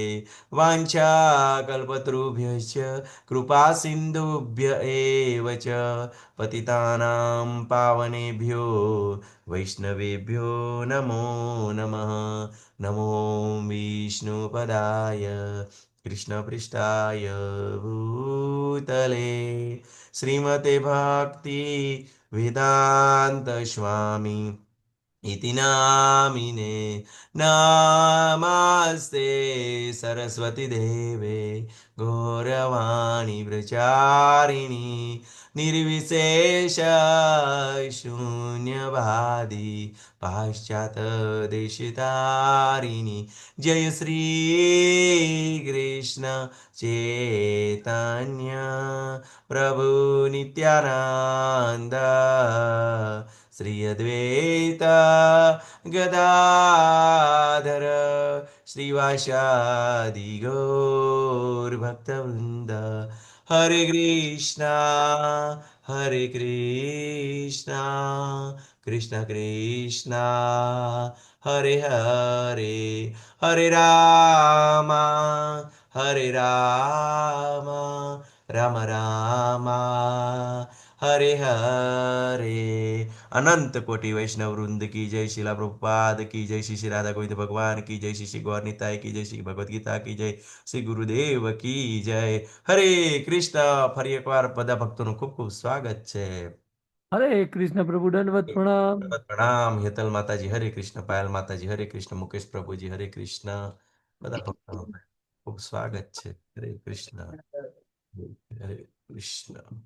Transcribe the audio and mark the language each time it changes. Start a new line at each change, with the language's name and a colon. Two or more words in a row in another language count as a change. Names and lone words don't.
Sanskrit: वाञ्छाकल्पतरुभ्यश्च कृपा सिन्धुभ्य एव च पतितानां पावनेभ्यो वैष्णवेभ्यो नमो नमः. नमो विष्णुपदाय कृष्णपृष्ठाय भूतले श्रीमते भक्ति वेदांत स्वामी इति नामिने नमस्ते सरस्वती देवे गौरवाणी प्रचारिणी निर्विशेष शून्यवादी पाश्चात्देशतारिणी. जय श्री कृष्ण चैतन्य प्रभु नित्यानंद श्री अद्वैत गदाधर श्रीवासादि गौरभक्तवृंद. हरे कृष्णा कृष्ण कृष्णा हरे हरे, हरे राम राम राम हरे हरे.
Hindi: अनंत कोटि वैष्णव वृंद की जय, शिला प्रभुपाद की जय, श्री श्री राधा गोविंद भगवान की जय, श्री श्री गौर निताय की जय, श्री भगवद गीता की जय, श्री गुरुदेव की जय.
Gujarati: હરે કૃષ્ણ. ફરી એકવાર બધા ભક્તોનું ખૂબ ખૂબ સ્વાગત છે. હરે કૃષ્ણ પ્રભુ, દંડવત પ્રણામ. પ્રણામ. હેતલ માતાજી હરે કૃષ્ણ, પાયલ માતાજી હરે કૃષ્ણ, મુકેશ પ્રભુજી હરે કૃષ્ણ. બધા ભક્તોનું ખૂબ સ્વાગત છે. હરે કૃષ્ણ, હરે કૃષ્ણ.